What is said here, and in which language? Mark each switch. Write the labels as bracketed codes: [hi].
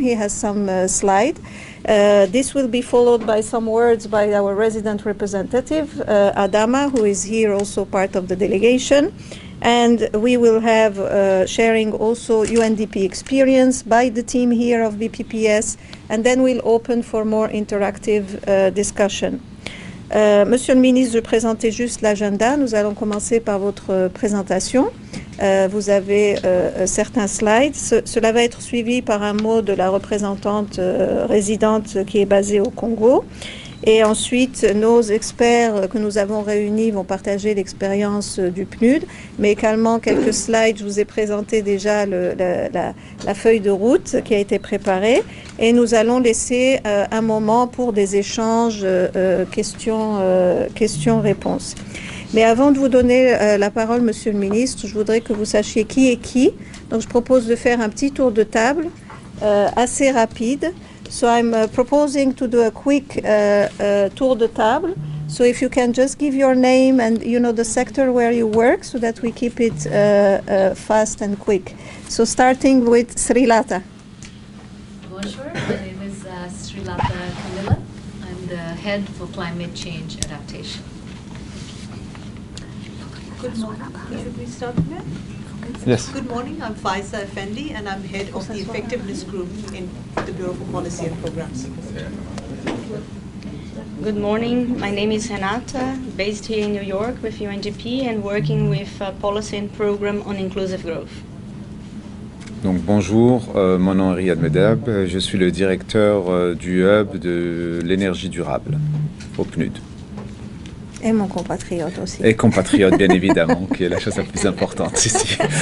[en] He has some slide. This will be followed by some words by our resident representative, Adama, who is here also part of the delegation. And we will have sharing also UNDP experience by the team here of BPPS. And then we'll open for more interactive discussion. [fr] Monsieur le ministre, je présentais juste l'agenda. Nous allons commencer par votre présentation. Vous avez certains slides. Cela va être suivi par un mot de la représentante résidente qui est basée au Congo. Et ensuite, nos experts que nous avons réunis vont partager l'expérience du PNUD, mais également quelques slides. Je vous ai présenté déjà la feuille de route qui a été préparée. Et nous allons laisser un moment pour des échanges, questions-réponses. Mais avant de vous donner la parole, Monsieur le ministre, je voudrais que vous sachiez qui est qui. Donc, je propose de faire un petit tour de table assez rapide. [en] So I'm proposing to do a quick tour de table. So if you can just give your name and the sector where you work, so that we keep it fast and quick. So starting with Srilata. Bonjour, my name is Srilata Kamila. I'm the head for climate change adaptation. Good morning. Should we start here? Yes. Good morning, I'm Faiza Effendi and I'm head of the Effectiveness Group in the Bureau for Policy and Programs. Good morning, my name is Renata, based here in New York with UNDP and working with Policy and Program on Inclusive Growth. [fr] Donc bonjour, mon nom est Riyad Medeb, je suis le directeur du hub de l'énergie durable au PNUD. Et mon compatriote aussi. Et compatriote, bien évidemment, qui est la chose la plus importante ici.